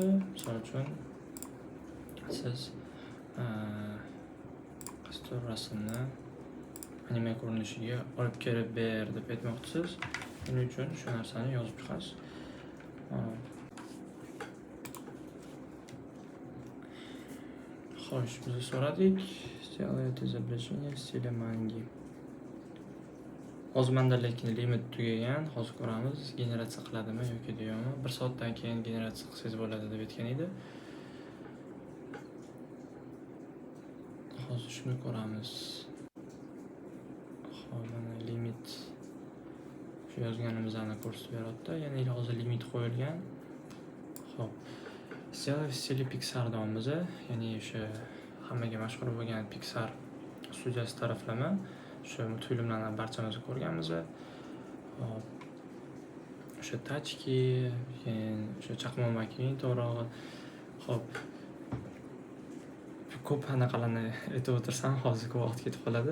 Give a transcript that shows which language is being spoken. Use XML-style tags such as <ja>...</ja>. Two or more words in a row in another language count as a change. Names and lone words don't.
<uz>Misol uchun siz qaysi rasmni anime ko'rinishiga olib kelib ber deb aytmoqchisiz. Shuning uchun shu narsani yozib chiqasiz. Xo'sh, biz so'radik.</uz> <ru>Сделать изображение в стиле манги.</ru> <uz>Hozir menda lekin limit tugagan. Hozir ko'ramiz, generatsiya qiladimi yoki yo'qmi. 1 soatdan keyin generatsiya qilsangiz bo'ladi deb aytgan edi. Hozir shuni ko'ramiz. Xo'p, mana limit shu yozganimizni ko'rsatib beryapti. Ya'ni hozir limit qo'yilgan. Xo'p.</uz> <ru>Сделать в стиле Pixar deymiz.</ru> <uz>Ya'ni o'sha hammaga mashhur bo'lgan Pixar studiyasi taraflama. O'sha multfilmlarni barchamiz ko'rganmiz. Hop. O'sha tachki, keyin o'sha chaqmoq makina to'rog'i. Hop. Ko'p anaqalarni aytib o'tirsam, hozir ko'p vaqt ketib qoladi.</uz>